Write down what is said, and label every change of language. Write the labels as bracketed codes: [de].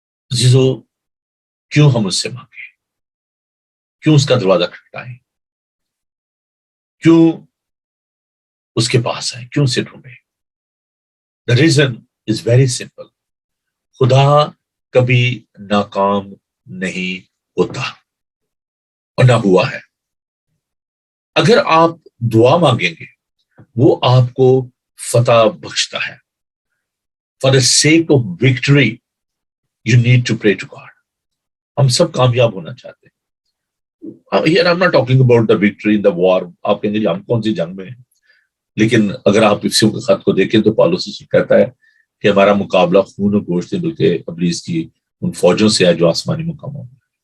[ur] عزیزو، کیوں ہم اس سے مانگیں؟ کیوں اس کا دروازہ کھٹکائیں؟ کیوں اس کے پاس آئیں؟ کیوں اسے ڈھونڈیں؟ [en] The reason is very simple. [ur] خدا کبھی ناکام نہیں ہوتا اور نہ ہوا ہے. اگر آپ دعا مانگیں گے وہ آپ کو فتح بخشتا ہے. [en] For the sake of victory, you need to pray to God. [ur] ہم سب کامیاب ہونا چاہتے ہیں. [en] Here I'm not talking about the victory in the war. [ur] آپ کہیں گے ہم کون سی جنگ میں ہیں؟ لیکن اگر آپ افسیوں کے خط کو دیکھیں تو پالوس اس کہتا ہے کہ ہمارا مقابلہ خون و گوشت نہیں بلکہ ابلیس کی ان فوجوں سے ہے جو آسمانی مقاموں میں.